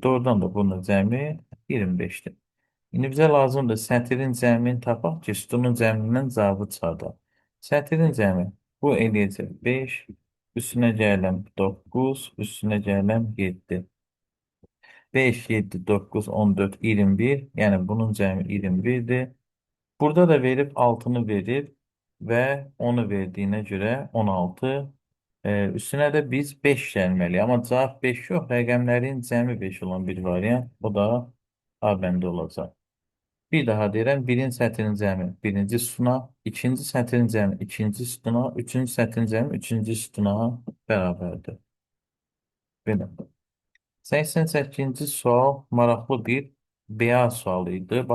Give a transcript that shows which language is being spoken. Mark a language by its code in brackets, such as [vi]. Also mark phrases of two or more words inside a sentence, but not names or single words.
[az] Doğrudan da bunun cəmi 25-dir. İndi bizə lazımdır sətrin cəmini tapaq ki, sütunun cəmindən cavabı çıxardaq. Sətrin cəmi bu eləyəcək 5, Üstüne gələm 9, üstüne gələm 7. 5, 7, 9, 14, 21. Yəni bunun cəmi 21'dir. [tr] Burada da verip altını verir ve onu verdiğine göre 16. Üstüne de biz 5 gelmeli. Ama cevap 5 yok. [az] Rəqəmlərin cəmi 5 olan bir variant. O da A bəndə olacaq. Bir daha deyirəm. Birinci sətrin cəmi birinci sütuna, ikinci sətrin cəmi ikinci sütuna, üçüncü sətrin cəmi üçüncü sütuna bərabərdir. Belə. 88-ci sual maraqlı bir BA sualı idi.